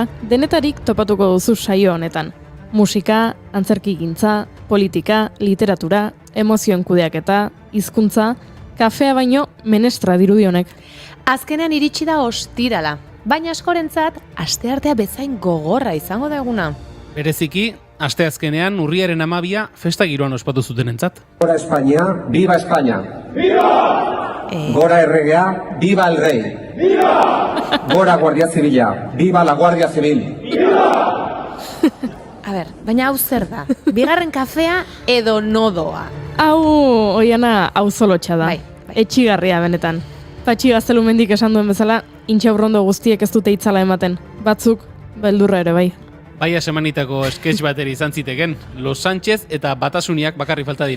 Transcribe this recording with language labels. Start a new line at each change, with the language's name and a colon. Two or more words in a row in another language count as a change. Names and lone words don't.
Basque: Denetarik topatuko duzu saio honetan. Musika, antzerkigintza, politika, literatura, emozioen kudeaketa, hizkuntza, kafea baino menestra dirudi honek. Azkenean iritsi da ostirala, baina askorentzat asteartea bezain gogorra izango da eguna. Bereziki, asteazkenean urriaren 12 festa giroan ospatu zutenentzat. Gora Espainia,
Spanish: viva España. Viva!
Basque: Gora erregea,
Spanish: viva el rey. Viva!
Basque: Gora Guardia Zibila,
Spanish: viva la Guardia Civil. Viva!
Basque: A ber, baina hau zer da? Bigarren kafea edo nodoa? Hau, oiana, hau zolotxa da. Bai. Etxigarria benetan. Patxi Gaztelumendik esan duen bezala, intxaurrondo guztiek ez dute itzala ematen. Batzuk, beldurra ere bai. Baia semanitako sketch bateri izan ziteken, Los Sánchez eta Batasuniak bakarri falta dira.